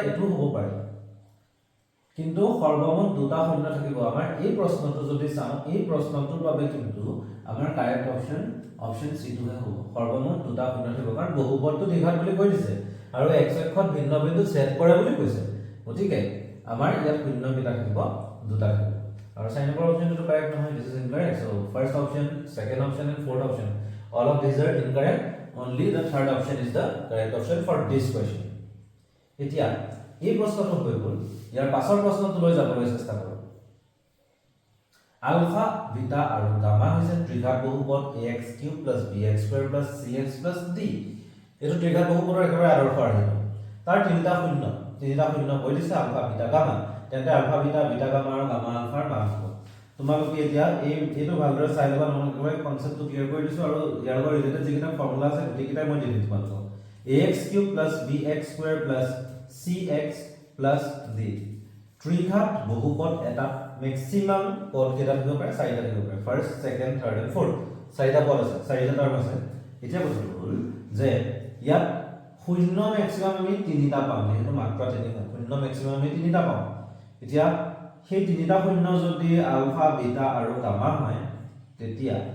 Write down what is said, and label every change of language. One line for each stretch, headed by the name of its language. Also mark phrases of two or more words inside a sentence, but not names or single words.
Assamese: এটো হ'ব পাৰে কিন্তু সৰ্বমুঠ দুটা শূন্য থাকিব আমাৰ এই প্ৰশ্নটো যদি চাও এই প্ৰশ্নটোৰ বাবে কিন্তু আমাৰ
English: correct option
Assamese: সি টো হ'ব সৰ্বমুঠ দুটা শূন্য থাকিব কাৰণ বহুপদটো দ্বিঘাত বুলি কৈ দিছে আৰু x অক্ষত ভিন্ন বিন্দু সেট কৰে বুলি কৈছে গতিকে আমাৰ ইয়াত শূন্য কেইটা থাকিব দুটা থাকিব আৰু 6 নম্বৰ অপচনটো কাৰেক্ট নহয়
English: this is incorrect so first option second option and fourth option all of these are incorrect only the third option is the correct option for this question
Assamese: এতিয়া এই প্ৰশ্নটো হৈ গ'ল ইয়াৰ পাছৰ প্ৰশ্নটো লৈ যাবলৈ চেষ্টা কৰো আলফা বিটা আৰু গামা হৈছে ত্ৰিঘাত বহুপদ ax³ + bx² + cx + d এটো ত্ৰিঘাত বহুপদৰ একেবাৰে আদৰ্শ আহিব তাৰ তিনিটা শূন্য কৈ দিছে আলফা বিটা গামা তেন্তে আলফা বিটা বিটা গামা আৰু গামা আলফাৰ মান হ'ব তোমালোকে এতিয়া এইটো ভালদৰে চাই লবা নহলে
English: conceptটো clear
Assamese: কৰি দিছো আৰু ইয়াৰ লগত ৰিলেটেড যিকেইটা ফৰ্মুলা আছে গোটেইকেইটা মই দি দিম তোমালোকক ax³ + bx² + cx + d ত্ৰিঘাত বহুপদ এটা ম্যাক্সিমাম পদ কেইটা থাকিব পাৰে চাৰিটা থাকিব পাৰে
English: first second third and fourth
Assamese: চাৰিটা পদ আছে চাৰিটা টাৰ্ম আছে এতিয়া কথাটো হ'ল যে ইয়াত শূন্য ম্যাক্সিমাম আমি তিনিটা পাম যেহেতু মাত্ৰা তিনি হয় শূন্য ম্যাক্সিমাম আমি তিনিটা পাম এতিয়া সেই তিনিটা শূন্য যদি আলফা বিটা আৰু গামা হয় তেতিয়া